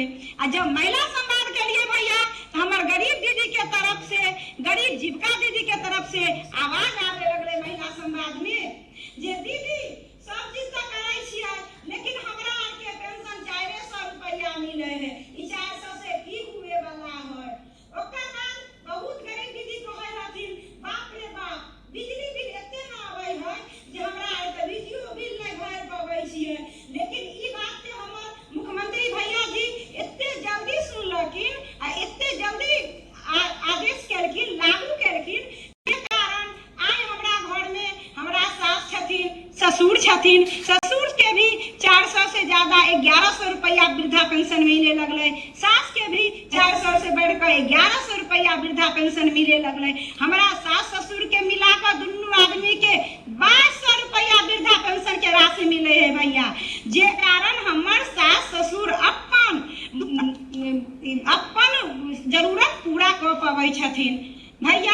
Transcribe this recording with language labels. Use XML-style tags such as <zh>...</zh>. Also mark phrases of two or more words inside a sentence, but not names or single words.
<mai>और जब महिला संवाद के लिए भैया तो हमार गरीब दीदी के तरफ से, गरीब जीविका दीदी के तरफ से आवाज आवे लगले महिला संवाद में जे दीदी सब चीज तो करे छियै लेकिन हमरा के पेंशन 400 रुपया मिले है, ई 400 से की हुए वाला है। ओकर बाद बहुत गरीब दीदी कहे रहथिन बाप रे बाप बिजली बिल एते ना आवे है जे हमरा आइ बिजली बिल नहीं भर पाबै छियै। लेकिन ई बात के हमर मुख्यमंत्री भैया जी एते जल्दी सुनलखिन आ एते जल्दी आदेश केलखिन, लागू केलखिन, जे कारण आइ हमरा घर में हमरा सास छथिन, ससुर छथिन, ससुर के भी 400 से ज्यादा 1100 रुपया वृद्धा पेंशन मिले लगले, सास के भी 400 से बढ़कर 1100 रुपया वृद्धा पेंशन मिले लगले। हमरा सास ससुर के मिलाकर दुनू आदमी के 2200 रुपया वृद्धा पेंशन के राशि मिले है भैया, जे कारण हमर सास ससुर अपन जरूरत पूरा कर पाबै छथिन भैया।</mai>